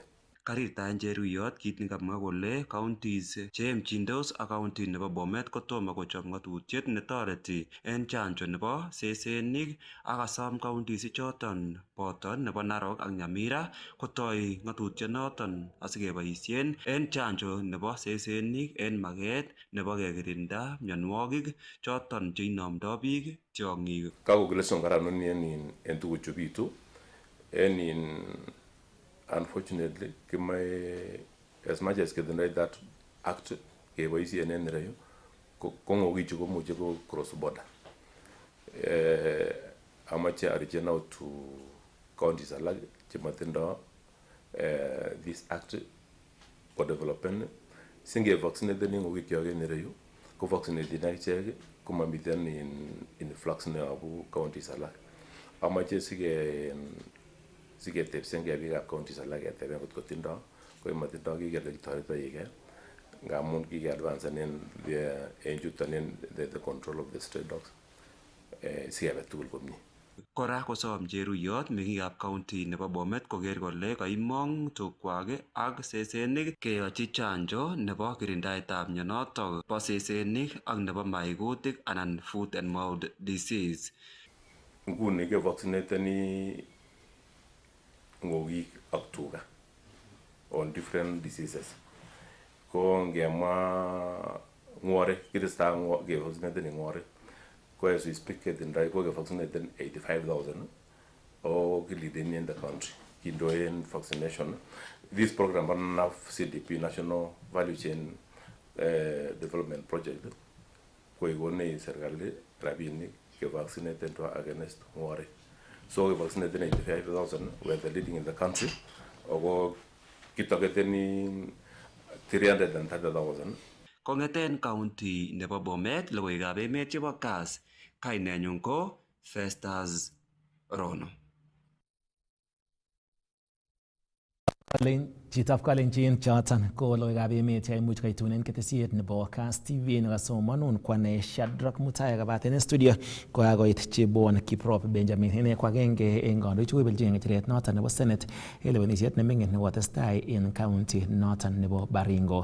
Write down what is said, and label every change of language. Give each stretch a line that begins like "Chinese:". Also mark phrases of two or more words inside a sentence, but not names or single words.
Kalenjin: Karirtaen Cheruyot kit nekamwa kole counties cheemchindos ak county nebo Bomet kotomo kochob ng'atutiet netoreti en chanjo nebo sesenik ak asom counties choton boto nebo Narok ak Nyamira kotoi ng'atutionoton asikeboisien en chanjo nebo sesenik en maket nebo kekirinda mionwogik choton cheinomdo biik tiong'ik. Kakokileson karanoni en tuguchu bitu en unfortunately kimoe
English: as much as
Kalenjin: ketindoi
English: that act
Kalenjin: keboisien en ireyu ko ng'okichu komuche ko
English: cross border.
Kalenjin: Amoche arichen
English: out to counties
Kalenjin: alak chemotindo
English: this act
Kalenjin: ko developen singevaccineten ng'okikyok en ireyu ko vaccineten akichek komomiten influx neyobu counties alak. Amoche siketepsengei biikab counties alak keteben kot kotindo ko motindo kikele kitoretoike ngamun kikeadvansen en chuton en
English: the control of the stray dogs
Kalenjin: sikebe tugul komie. Kora kosom Cheruyot meng'ikab county nebo Bomet koker kole kaimong tukwak ak sesenik keyochi chanjo nebo kirindaetab mionotok bo sesenik ak nebo maikutik anan
English: foot and mouth disease.
Kalenjin: Nguni kevaccinateni ng'okik ak tuga
English: on different diseases.
Kalenjin: Ko ngemwa ng'wore kitestai kevaccinateni ng'wore ko
English: as we speak
Kalenjin: ketindoi ko kevaccinateni 85,000 o kilideni
English: in the country
Kalenjin: kindoen vaccination.
English: This program of CDP National Value Chain Development Project
Kalenjin: ko ikone serikali rabinik kevaccinate
English: against ng'wore. So we vaccinated 85,000. We're the leading in the country.
Kalenjin: Ogo kitoketeni 330,000. Kong'eten county nebo Bomet logoiwekab emet chebo Kass, kainenyun ko Festus Rono. Chitab kalenjin choton ko logoiwekab emet cheimuch koitunen ketesiet nebo Kass TV nekasomanun kwane Shadrack Mutai kabaten en studio kokakoit Chebon Kiprop Benjamin ine ko agenge en kandoik chekobelchi ng'echeret noton nebo Senate en lewenisiet neming'in nekotestai en county noton nebo Baringo.